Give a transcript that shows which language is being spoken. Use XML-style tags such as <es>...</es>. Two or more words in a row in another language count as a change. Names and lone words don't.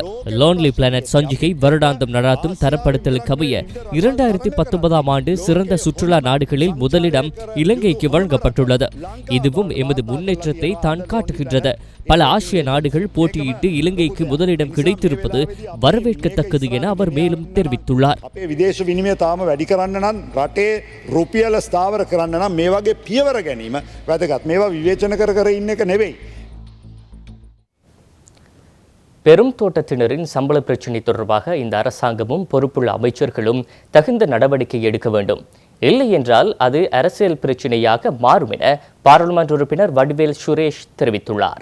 <ta>லோன்லி பிளானட் சஞ்சிகை வருடாந்தம் நடாத்தும் தரப்படுத்தலுக்கு அமைய 2019ஆம் ஆண்டு சிறந்த சுற்றுலா நாடுகளில் முதலிடம் இலங்கைக்கு வழங்கப்பட்டுள்ளது. இதுவும் எமது முன்னேற்றத்தை தான் காட்டுகின்றது. பல ஆசிய நாடுகள் போட்டியிட்டு இலங்கைக்கு முதலிடம் கிடைத்திருப்பது வரவேற்கத்தக்கது என அவர் மேலும் தெரிவித்துள்ளார்.</ta> <si>අපේ විදේශ විනිමය තාම වැඩි කරන්න නම් රටේ රුපියල ස්ථාවර කරන්න නම් මේ වගේ පියවර ගැනීම වැදගත්. මේවා විවේචන කර ඉන්න එක නෙවෙයි.</si> <ta>பெரும் தோட்டத்தினரின் சம்பள பிரச்சினை தொடர்பாக இந்த அரசாங்கமும் பொறுப்புள்ள அமைச்சர்களும் தகுந்த நடவடிக்கை எடுக்க வேண்டும். இல்லை என்றால் அது அரசியல் பிரச்சினையாக மாறும் என பாராளுமன்ற உறுப்பினர் வடிவேல் சுரேஷ் தெரிவித்துள்ளார்.</ta>